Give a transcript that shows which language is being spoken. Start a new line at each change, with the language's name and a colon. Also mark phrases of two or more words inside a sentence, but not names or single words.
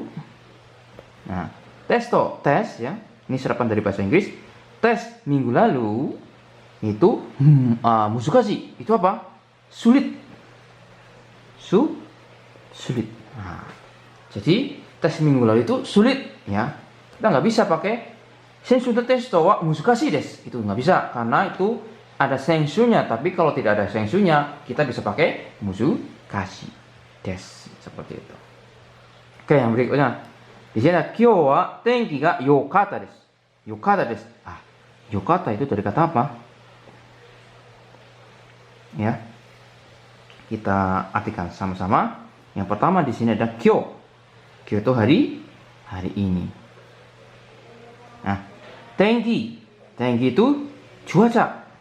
Indonesian: Nah, testo tes ya, ini serapan dari bahasa Inggris. Tes minggu lalu itu muzukashi itu apa? Sulit. Sulit. Nah, jadi tes minggu lalu itu sulit ya. Kita nggak bisa pakai
Japanese: 先週のテストは難しいです.
Indonesian: Itu nggak bisa karena itu ada senshunya, tapi kalau tidak ada senshunya kita bisa pakai
Japanese: 難しいです,
Indonesian: seperti itu. Oke, yang berikutnya Di sini ada
Japanese: 今日は天気がよかったです. よかったです.
Indonesian: Yokata itu dari kata apa? Ya. Kita artikan sama-sama. Yang pertama di sini ada kyo. Kyo itu hari ini. Nah, tenki. Tenki itu cuaca.